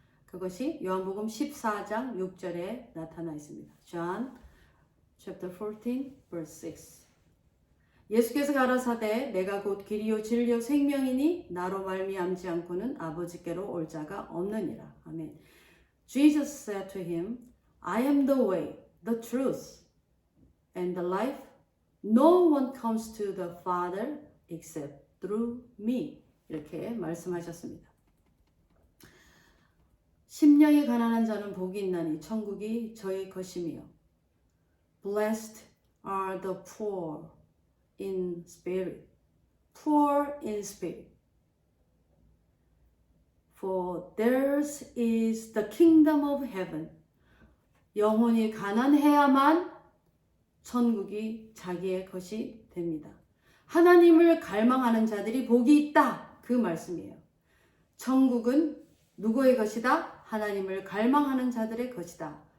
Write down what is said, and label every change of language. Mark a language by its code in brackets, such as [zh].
[ko] 그것이 요한복음 14장 6절에 나타나 있습니다. [en] John chapter 14 verse 6. [ko] 예수께서 가라사대 내가 곧 길이요 진리요 생명이니 나로 말미암지 않고는 아버지께로 올 자가 없느니라. 아멘. [en] Jesus said to him, I am the way, the truth, and the life. No one comes to the Father except through me. [ko] 이렇게 말씀하셨습니다. 심령이 가난한 자는 복이 있나니 천국이 저희 것이며 [en] Blessed are the poor in spirit. Poor in spirit. For theirs is the kingdom of heaven. [ko] 영혼이 가난해야만 천국이 자기의 것이 됩니다. 하나님을 갈망하는 자들이 복이 있다. 그 말씀이에요. 천국은 누구의 것이다? 하나님을 갈망하는 자들의 것이다.